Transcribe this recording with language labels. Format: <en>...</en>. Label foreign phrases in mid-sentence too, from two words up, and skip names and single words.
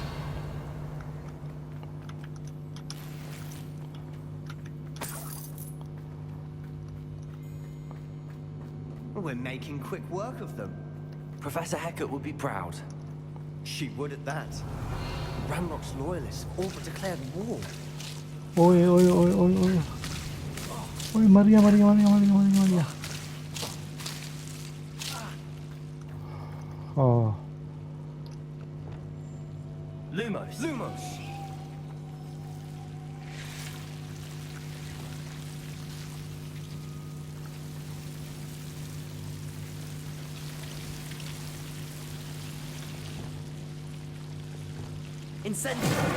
<en>We're making quick work of them. Professor Hecat would be proud. She would at that. Ranrock's loyalists all but declared war.</en> <hi>ओए ओए ओए ओए ओए ओए मर गया मर गया मर गया मर गया मर गया मर गया। ओह</hi> <en>Lumos. Lumos! Incendio.</en>